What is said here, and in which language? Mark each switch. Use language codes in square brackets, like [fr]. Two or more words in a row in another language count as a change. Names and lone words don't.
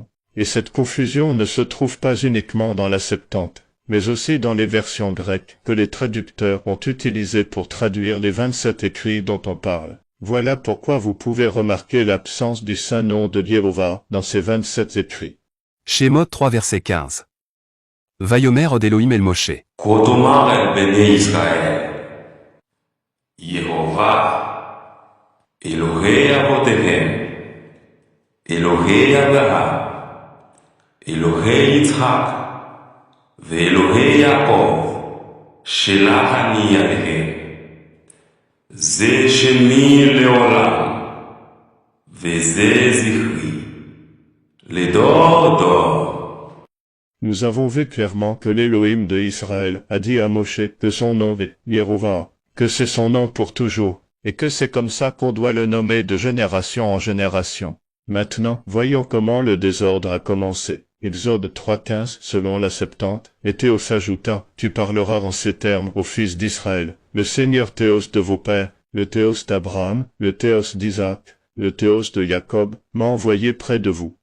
[fr] Et cette confusion ne se trouve pas uniquement dans la Septante, mais aussi dans les versions grecques que les traducteurs ont utilisées pour traduire les 27 écrits dont on parle. Voilà pourquoi vous pouvez remarquer l'absence du saint nom de Yehovah dans ces 27 écrits. Shemot 3 verset 15. [he] ויאמר עוד אלהים אל משה. כה תאמר אל בני ישראל, יהוה, אלוהי אבותיהם, אלוהי אברהם, אלוהי יצחק, ואלוהי יעקב, שלח אני עליהם. זה שמי לעולם, וזה זכרי, לדור דור. [fr] Nous avons vu clairement que l'Élohim de Israël a dit à Moshe que son nom est Yehovah, que c'est son nom pour toujours, et que c'est comme ça qu'on doit le nommer de génération en génération. Maintenant, voyons comment le désordre a commencé. Exode 3.15, selon la Septante, et Théos ajouta, tu parleras en ces termes aux fils d'Israël, le Seigneur Théos de vos pères, le Théos d'Abraham, le Théos d'Isaac, le Théos de Jacob, m'a envoyé près de vous.